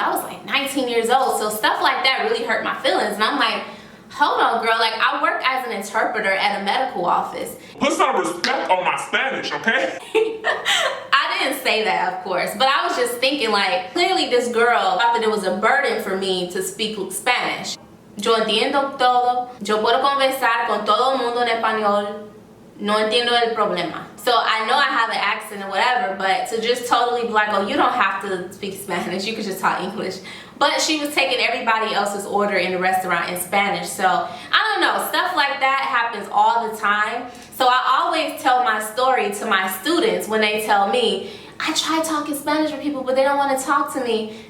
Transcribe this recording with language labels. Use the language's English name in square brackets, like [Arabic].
[English] I was like 19 years old. So stuff like that really hurt my feelings. And I'm like, hold on, girl. Like, I work as an interpreter at a medical office. Put some respect on my Spanish, okay? I didn't say that, of course. But I was just thinking, like, clearly this girl thought that it was a burden for me to speak Spanish. [Spanish] Yo entiendo todo, yo puedo conversar con todo el mundo en español, no entiendo el problema. [English] So I know I have an accent or whatever, but to just totally be like, oh, you don't have to speak Spanish, you can just talk English. But she was taking everybody else's order in the restaurant in Spanish. So I don't know, stuff like that happens all the time. So I always tell my story to my students when they tell me, I try talking Spanish with people, but they don't want to talk to me.